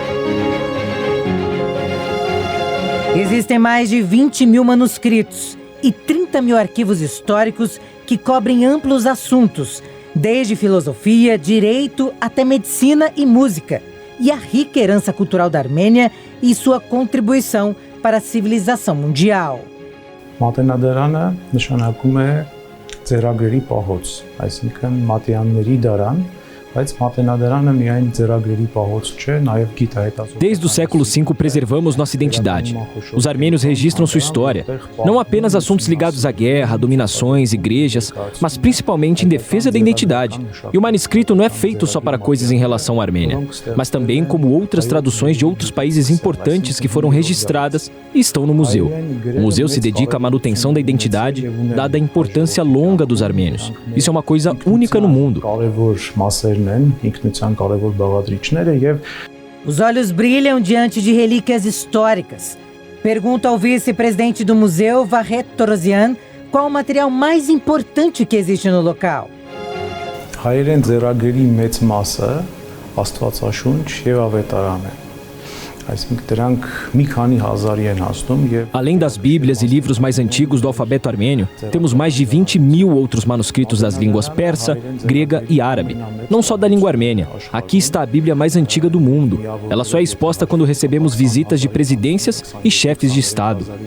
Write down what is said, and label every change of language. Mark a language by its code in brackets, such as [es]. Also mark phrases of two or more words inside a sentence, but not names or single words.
[pt] Existem mais de 20 mil manuscritos e 30 mil arquivos históricos que cobrem amplos assuntos, desde filosofia, direito até medicina e música, e a rica herança cultural da Armênia e sua contribuição para a civilização mundial. [hy] Մատենադարանը նշանակում է ձեռագրերի պահոց, այսինքն մատյանների դարան, բայց մատենադարանը միայն ձեռագրերի պահոց չէ, նաև գիտահետազոտական. [pt] Desde o século V preservamos nossa identidade. Os armênios registram sua história, não apenas assuntos ligados à guerra, dominações, igrejas, mas principalmente em defesa da identidade. E o manuscrito não é feito só para coisas em relação à Armênia, mas também como outras traduções de outros países importantes que foram registradas e estão no museu. O museu se dedica à manutenção da identidade, dada a importância longa dos armênios. Isso é uma coisa única no mundo. Os olhos brilham diante de relíquias históricas. Pergunto ao vice-presidente do museu, Vahet Torosian, qual o material mais importante que existe no local. [hy] Հայերեն ձեռագրերի մեծ մասը Աստվածաշունչ եւ Ավետարան է։ [pt] Além das Bíblias e livros mais antigos do alfabeto armênio, temos mais de 20 mil outros manuscritos das línguas persa, grega e árabe. Não só da língua armênia. Aqui está a Bíblia mais antiga do mundo. Ela só é exposta quando recebemos visitas de presidências e chefes de Estado.